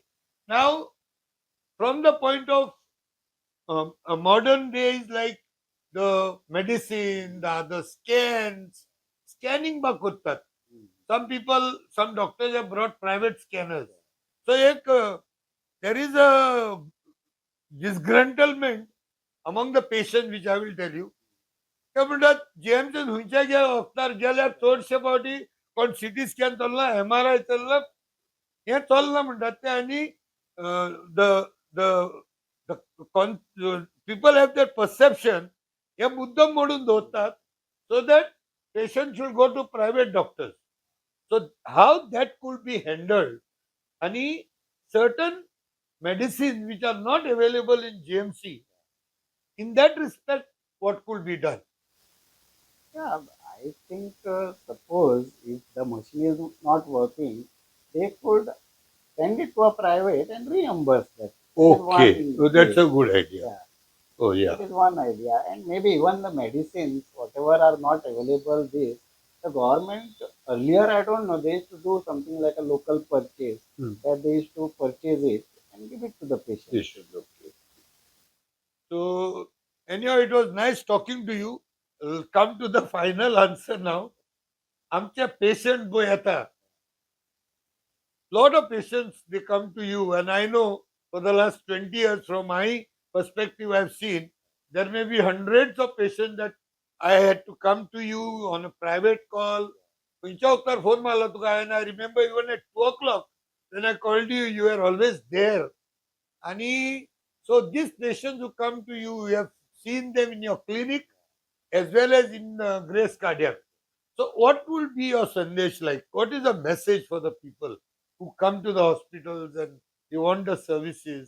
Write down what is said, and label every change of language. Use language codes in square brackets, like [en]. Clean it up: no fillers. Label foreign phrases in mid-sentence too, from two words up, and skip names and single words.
[en] Now, from the point of a modern days, like the medicine, the scans, scanning ba करतात. Some people, some doctors have brought private scanners. So there is a disgruntlement among the patients, which I will tell you. [kok] ते म्हणतात जेएमचे खंयच्या गे वखदार गेल्यार चडशे फावटी कोण [en] CT scan [kok] चलना MRI चलना हे चलना म्हणटात ते आनी [en] the the people have that perception [kok] हे मुद्दम म्हणून दवरतात [en] so that patient should go to private doctors so how that could be handled आणि certain medicines which are not available in GMC, in that respect, what could be done? Yeah, I think suppose if the machine is not working, they could send it to a private and reimburse that. That is one Okay, so that's way. a good idea. Yeah, Oh, yeah. that is one idea. And maybe even the medicines, whatever are not available, this the government earlier, I don't know, they used to do something like a local purchase, that they used to purchase it and give it to the patient. They should, okay. So, anyhow, it was nice talking to you. We'll come to the final answer now. [kok] आमच्या पेशंट पळय येता [en] lot of patients they come to you, and I know for the last 20 years, from my perspective, I've seen there may be hundreds of patients that I had to come to you on a private call. [kok] खंयच्या वक्तार फोन मारला तुका हांवें [en] I remember even at 2 o'clock when I called you, you were always there. And so these patients who come to you, you have seen them in your clinic as well as in Grace Cardiac. So what will be your sandesh like? What is the message for the people who come to the hospitals and they want the services?